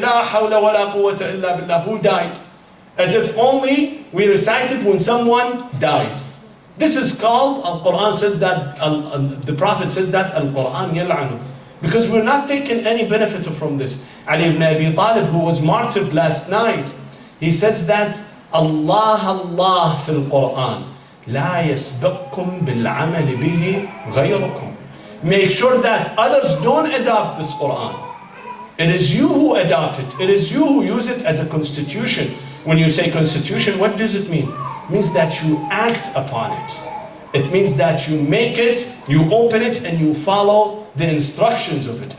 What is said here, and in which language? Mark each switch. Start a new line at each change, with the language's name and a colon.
English: La hawla wa la quwwata illa billah. Who died? As if only we recite it when someone dies. This is called, Al-Quran says that, the Prophet says that, Al-Quran yal'anu. Because we're not taking any benefit from this. Ali ibn Abi Talib, who was martyred last night, he says that, Allah fil Quran.
Arabic: لا يسبقكم بالعمل به غيركم.
English: Make sure that others don't adopt this Quran. It is you who adopt it. It is you who use it as a constitution. When you say constitution, what does it mean? It means that you act upon it. It means that you make it, you open it, and you follow the instructions of it.